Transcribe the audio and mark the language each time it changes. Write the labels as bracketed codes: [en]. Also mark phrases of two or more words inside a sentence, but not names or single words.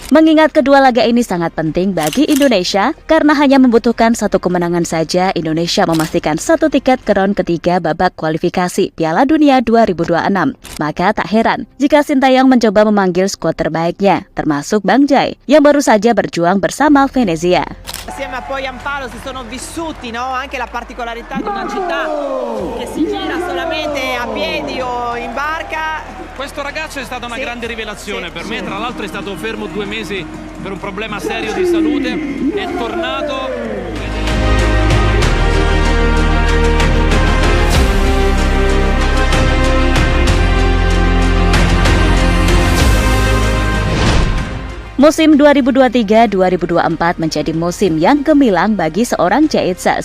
[id] Mengingat kedua laga ini sangat penting bagi Indonesia karena hanya membutuhkan satu kemenangan saja, Indonesia memastikan satu tiket ke round ketiga babak kualifikasi Piala Dunia 2026. Maka tak heran jika Sintayong mencoba memanggil skuad terbaiknya, termasuk Bang Jai yang baru saja berjuang bersama Venezia. [it] Assieme a poi Amparo si sono vissuti, no? Anche la particolarità di una città che si gira solamente a piedi o in barca. Questo ragazzo è stata una grande rivelazione per me, tra l'altro è stato fermo 2 mesi per un problema serio di salute, è tornato. [id] Musim 2023-2024 menjadi musim yang gemilang bagi seorang JXS.